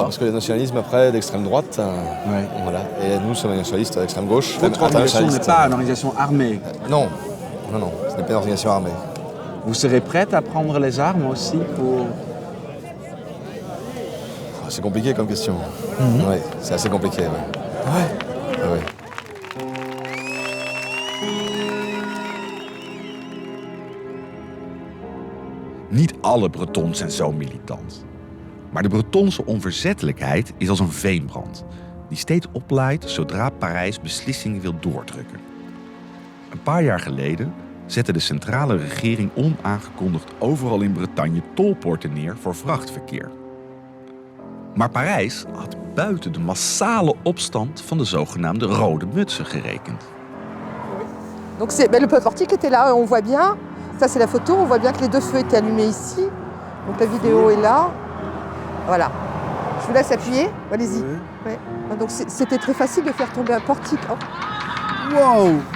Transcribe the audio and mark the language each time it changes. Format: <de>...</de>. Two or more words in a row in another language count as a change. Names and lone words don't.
<fr>Parce que le nationalisme, après, d'extrême droite, voilà. Et nous, sommes les nationalistes d'extrême gauche. Votre organisation n'est pas une organisation armée. Non, ce n'est pas une organisation armée. Vous serez prête à prendre les armes aussi pour... C'est compliqué comme question. Oui, c'est assez compliqué, ouais.</fr> <nl>Niet alle Bretons zijn zo militant. Maar de Bretonse onverzettelijkheid is als een veenbrand, die steeds oplaait zodra Parijs beslissingen wil doordrukken. Een paar jaar geleden zette de centrale regering onaangekondigd overal in Bretagne tolpoorten neer voor vrachtverkeer. Maar Parijs had buiten de massale opstand van de zogenaamde rode mutsen gerekend.</nl> <fr>Donc le peuple portique était là, on voit bien. Ça c'est la photo, on voit bien que les deux feux étaient allumés ici. Donc la vidéo est là. Voilà. Je vous laisse appuyer, allez-y. Ouais. Donc c'était très facile de faire tomber un portique. Oh. Wow!</fr>